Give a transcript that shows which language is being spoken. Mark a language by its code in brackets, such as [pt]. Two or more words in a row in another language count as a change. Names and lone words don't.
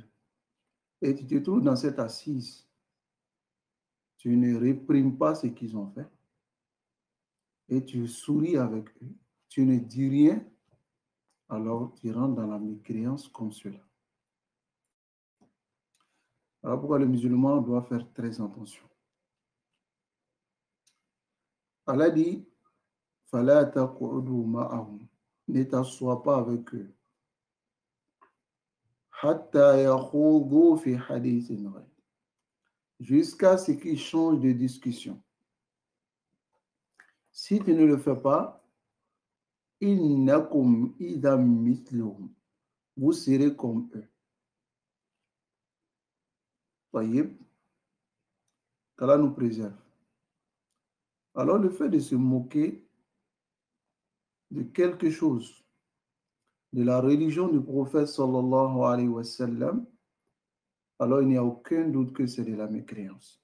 [fr] Et tu te trouves dans cette assise, tu ne réprimes pas ce qu'ils ont fait et tu souris avec eux, tu ne dis rien, alors tu rentres dans la mécréance comme cela. Alors pourquoi le musulman doit faire très attention? Allah dit, [ar] فلا تقعدوا معهم, [fr] ne t'assois pas avec eux. [ar] حتى يخوضوا في حديث غيره, [fr] jusqu'à ce qu'ils changent de discussion. Si tu ne le fais pas, [ar] إنكم إذا مثلهم, [fr] vous serez comme eux. Voyez, qu'Allah nous préserve. Alors le fait de se moquer de quelque chose, de la religion du prophète [ar] صلى الله عليه وسلم, [fr] alors il n'y a aucun doute que c'est de la mécréance.